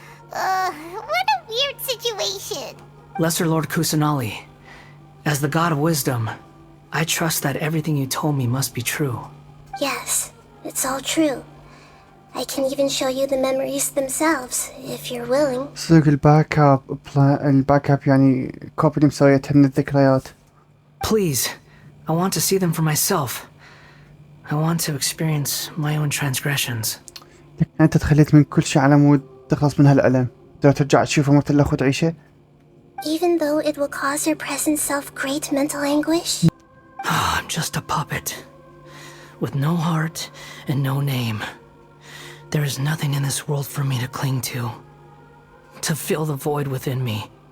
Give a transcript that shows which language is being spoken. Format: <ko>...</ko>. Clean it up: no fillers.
<en>What a weird situation. Lesser Lord Kusanali, as the god of wisdom, I trust that everything you told me must be true. Yes, it's all true. I can even show you the memories themselves, if you're willing.</en> <ar>صدق الباك اب يعني كوبي اللي مسويتها من الذكريات.</ar> <en>Please, I want to see them for myself. I want to experience my own transgressions.</en> <ar>أنت تخليت من كل شيء على مود تخلص من هالألم. تقدر ترجع تشوفه مثل الأخ وتعيشه.</ar> <en>Even though it will cause your present self great mental anguish? I'm just a puppet, with no heart and no name. There is nothing in this world for me to cling to fill the void within me.</en>